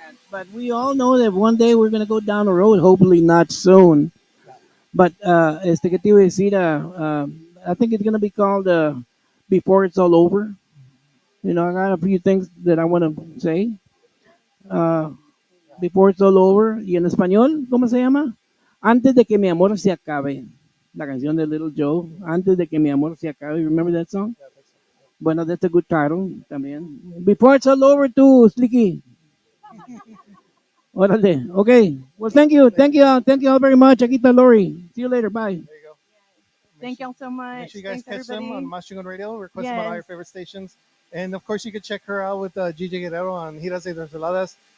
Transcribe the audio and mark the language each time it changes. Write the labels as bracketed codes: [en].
[en] But we all know that one day we're going to go down the road, hopefully not soon. But [es] que te iba a decir, [en] I think it's going to be called Before It's All Over. I got a few things that I want to say. Uh, Before It's All Over. [es] Y en español, ¿cómo se llama? Antes de que mi amor se acabe. La canción de Little Joe. Antes de que mi amor se acabe. [en] Remember that song? Bueno, that's a good title también. Before It's All Over too, Slicky. Órale. Okay. Well, thank you. Thank you. Thank you all very much. [es] Aquí está Lori. [en] See you later. Bye. There you go. Thank y'all so much. Make sure you guys Thanks, catch them on everybody. Mas Radio. Request them on all Yes. your favorite stations. And of course, you can check her out with GJ Guerrero on Giras de Enchiladas.